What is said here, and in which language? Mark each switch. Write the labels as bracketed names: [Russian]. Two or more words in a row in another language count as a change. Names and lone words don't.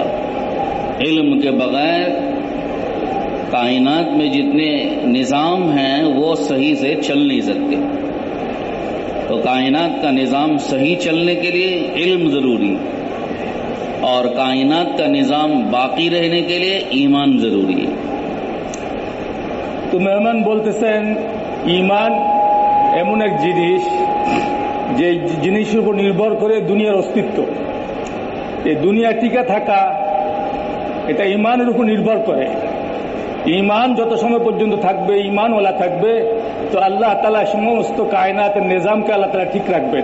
[Urdu] علم کے بغیر کائنات میں جتنے نظام ہیں وہ صحیح سے چل نہیں سکتے۔ تو کائنات کا نظام صحیح چلنے کے لیے علم ضروری، اور کائنات کا نظام باقی رہنے کے لیے ایمان ضروری ہے۔ [Bangla] তো মেহমান বলতেছেন ঈমান এমন এক জিনিস যে জিনিসের উপর নির্ভর করে দুনিয়ার অস্তিত্ব। এই দুনিয়া টিকে থাকা এটা ঈমানের উপর নির্ভর করে। ঈমান যত সময় পর্যন্ত থাকবে, ঈমানওয়ালা থাকবে, তো আল্লাহ তাআলা সমস্ত কায়নাতের নিজামকে আল্লাহ তাআলা ঠিক রাখবেন।